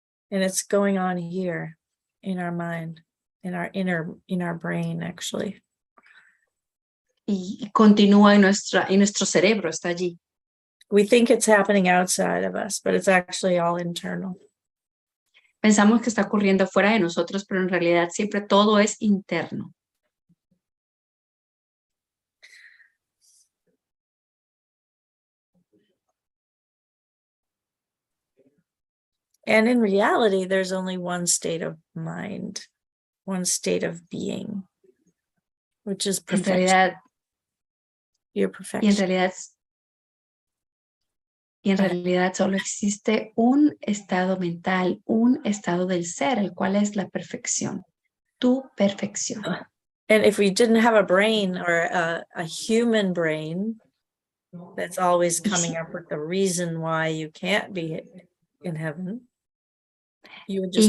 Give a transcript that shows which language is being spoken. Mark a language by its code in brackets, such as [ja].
[en] And it's going on here in our mind, in our brain, actually. [es] Y continúa en nuestro cerebro, está allí. [en] We think it's happening outside of us, but it's actually all internal. [es] Pensamos que está ocurriendo fuera de nosotros, pero en realidad siempre todo es interno. [en] And in reality, there's only one state of mind, one state of being, which is perfection. Your perfection. [es] Y en realidad solo existe un estado mental, un estado del ser, el cual es la perfección, tu perfección. [en] And if we didn't have a brain or a human brain that's always coming up with the reason why you can't be in heaven, you would just